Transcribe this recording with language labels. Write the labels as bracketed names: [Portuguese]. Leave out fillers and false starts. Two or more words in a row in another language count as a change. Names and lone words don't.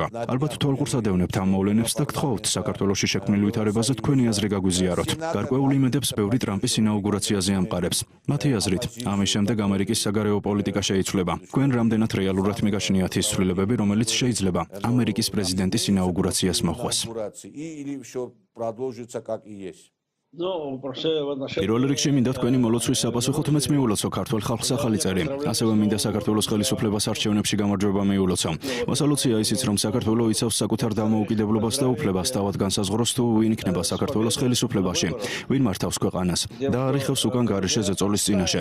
[Georgian] ალბათ თვალყურს ადევნებთ ამ მოვლენებს და გთხოვთ საქართველოში შექმნილ ვითარებაზე თქვენი აზრი გაგვიზიაროთ. გარკვეულ იმედებს ბევრი ტრამპის ინაუგურაციაზე ამყარებს. მათი აზრით, ამის შემდეგ ამერიკის საგარეო პოლიტიკა შეიცვლება. თქვენ რამდენად რეალურად მიგაშნიათ ის ცვლილებები, რომელიც შეიძლება ამერიკის პრეზიდენტის ინაუგურაციას მოხვას? [Russian] Продолжится как и есть. [Georgian] პირველ რიგში მინდა თქვენი მოლოცვის საპასუხოდ მეც მიულოცო ქართულ ხალხს ახალი წელი. ასევე მინდა საქართველოს ხელისუფლებას არჩევნებში გამარჯვება მიულოცო. მოსალოცია ისიც, რომ საქართველო იცავს საკუთარ დამოუკიდებლობას და უფლებას თავად განსაზღვროს თუ ვინ იქნება საქართველოს ხელისუფლებაში, ვინ მართავს ქვეყანას და არიხევს უკან გარეშე ზეწოლის წინაშე.